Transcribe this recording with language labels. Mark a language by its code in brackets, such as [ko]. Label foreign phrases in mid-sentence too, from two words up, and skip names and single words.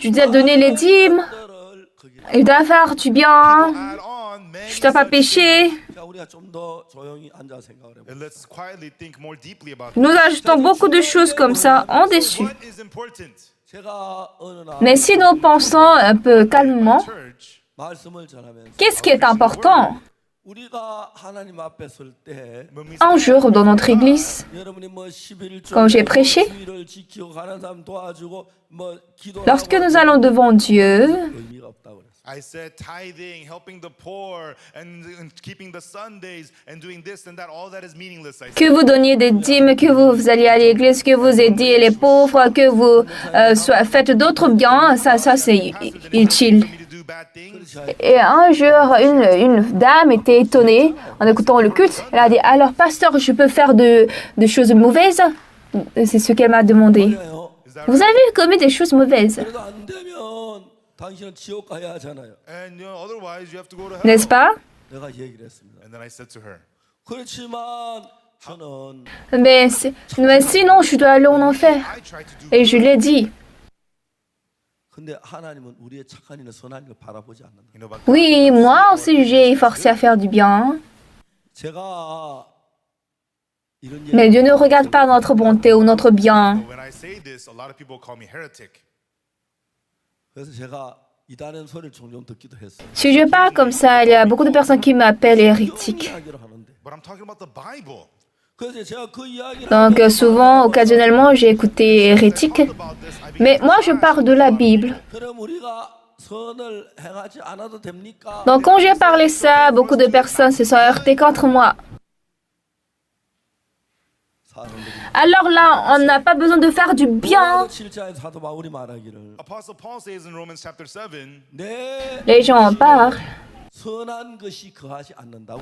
[fr] Je dois donner les dîmes. [ko] 너를 거기. [fr] Je dois faire du bien. [en] Add on many [fr] Je dois pas [en] such [fr] pécher. [ko] 자, 우리가 좀 더 조용히 앉아 생각을 해보. [en] And let's quietly think more deeply about [fr] Nous ajoutons beaucoup de choses comme ça en dessus. [en] what is important. [ko] 제가 어느 날 [fr] Mais si nous pensons un peu calmement, [en] Church, [ko] 말씀을 전하면서 [fr] qu'est-ce qui est important? [ko] 우리가 하나님 앞에 설 때 [en] when we [fr] Un jour, dans notre église, [ko] 여러분이 뭐 11조 [fr] Quand j'ai prêché, [ko] 주일을 지키고 가는 사람 도와주고 뭐 기도 [fr] lorsque nous allons devant Dieu, [ko] 의미가 없다고 그랬어요. [en] I said tithing, helping the poor, and keeping the Sundays, and doing this and that, all that is meaningless. I said. [fr] que vous donniez des dîmes, que vous alliez à l'église, que vous aidiez les pauvres, que vous faites d'autres biens, ça c'est utile. [en] For me to do bad things. [fr] Et un jour, une dame était étonnée en écoutant le culte. Elle a dit, alors pasteur, je peux faire de choses mauvaises? C'est ce qu'elle m'a demandé. [ko] 그래요. [en] Is that [fr] Vous avez commis des choses mauvaises, [ko] 그래도 안 되면 당신은 지옥 가야 하잖아요. [en] And otherwise you have to go to hell. [fr] n'est-ce pas? [ko] 내가 얘기를 했습니다. [en] And then I said to her, [ko] 그렇지만 저는 [fr] Mais sinon, je dois aller en enfer. [en] I try to do [fr] Et je l'ai dit. [ko] 근데 하나님은 우리의 착한 일을 선한 일을 바라보지 않는다. [en] but [fr] Oui, moi aussi, j'ai forcé à faire du bien. [ko] 제가 이런 [fr] Mais Dieu ne regarde pas notre bonté ou notre bien. [en] when I say this, a lot of people call me heretic. [ko] 그래서 제가 이단의 소리를 종종 듣기도 했어요. [fr] Si je parle comme ça, il y a beaucoup de personnes qui m'appellent hérétique. [ko] 이야기를 하는데 [en] But I'm talking about the Bible. [ko] 그래서 제가 그 이야기를 [fr] Donc souvent, occasionnellement, j'ai écouté hérétique. [en] About this, I [fr] Mais moi, je parle de la Bible. [ko] 그럼 우리가 선을 행하지 않아도 됩니까? [fr] Donc quand j'ai parlé ça, beaucoup de personnes se sont heurtées contre moi. [ko] 사람들이 [fr] Alors là, on n'a pas besoin de faire du bien. [ko] 7장의 사도 바울이 말하기를 [en] Apostle Paul says in Romans chapter 7, [fr] Les [ko] 내 [fr] gens en parlent. [ko] 선한 것이 거하지 않는다고.